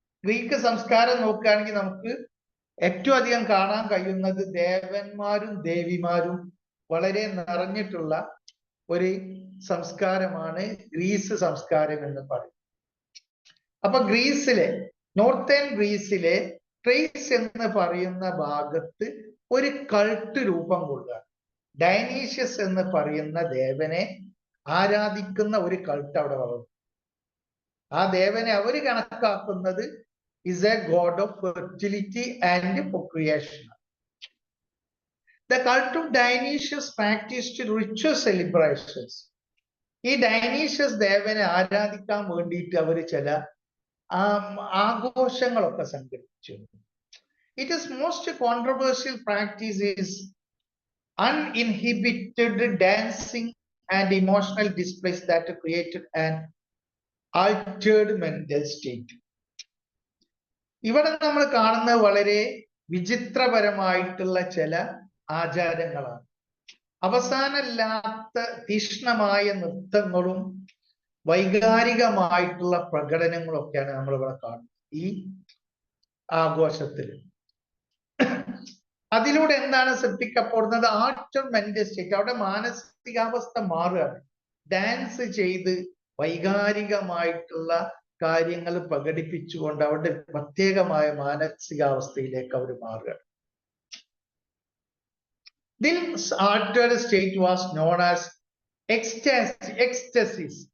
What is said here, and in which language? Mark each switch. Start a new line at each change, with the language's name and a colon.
Malayalam: Greek സംസ്കാരം നോക്കുകയാണെങ്കിൽ നമുക്ക് ഏറ്റവും അധികം കാണാൻ കഴിയുന്നത് ദേവന്മാരും ദേവിമാരും വളരെ നിറഞ്ഞിട്ടുള്ള ഒരു സംസ്കാരമാണ് ഗ്രീസ് സംസ്കാരം എന്ന് പറയും. അപ്പൊ ഗ്രീസിലെ, നോർത്തേൺ ഗ്രീസിലെ ട്രേസ് എന്ന് പറയുന്ന ഭാഗത്ത് ഒരു കൾട്ട് രൂപം കൊള്ളുക. ഡൈനീഷ്യസ് എന്ന് പറയുന്ന ദേവനെ ആരാധിക്കുന്ന ഒരു കൾട്ട് അവിടെ വളർന്നു. ആ ദേവനെ അവര് കണക്കാക്കുന്നത്
English: is a god of fertility and procreation. The cult of Dionysius practiced ritual celebrations.
Malayalam: ഈ ഡൈനീഷ്യസ് ദേവനെ ആരാധിക്കാൻ വേണ്ടിയിട്ട് അവർ ചില ആഘോഷങ്ങളൊക്കെ സംഘടിപ്പിച്ചു.
English: It is most controversial practice is uninhibited dancing and emotional displays that created an altered mental state.
Malayalam: ഇവിടെ നമ്മൾ കാണുന്നത് വളരെ വിചിത്രപരമായിട്ടുള്ള ചില ആചാരങ്ങളാണ്. അവസാനമില്ലാത്ത തീക്ഷ്ണമായ നൃത്തങ്ങളും വൈകാരികമായിട്ടുള്ള പ്രകടനങ്ങളൊക്കെയാണ് നമ്മൾ ഇവിടെ കാണുന്നത് ഈ ആഘോഷത്തിൽ. അതിലൂടെ എന്താണ് സൃഷ്ടിക്കപ്പെടുന്നത്?
English: Alter mental state.
Malayalam: അവിടെ മാനസികാവസ്ഥ മാറുകയാണ്. ഡാൻസ് ചെയ്ത് വൈകാരികമായിട്ടുള്ള കാര്യങ്ങൾ പ്രകടിപ്പിച്ചുകൊണ്ട് അവരുടെ പ്രത്യേകമായ മാനസികാവസ്ഥയിലേക്ക് അവർ മാറുകയാണ്.
English: This altered state was known as ecstasy.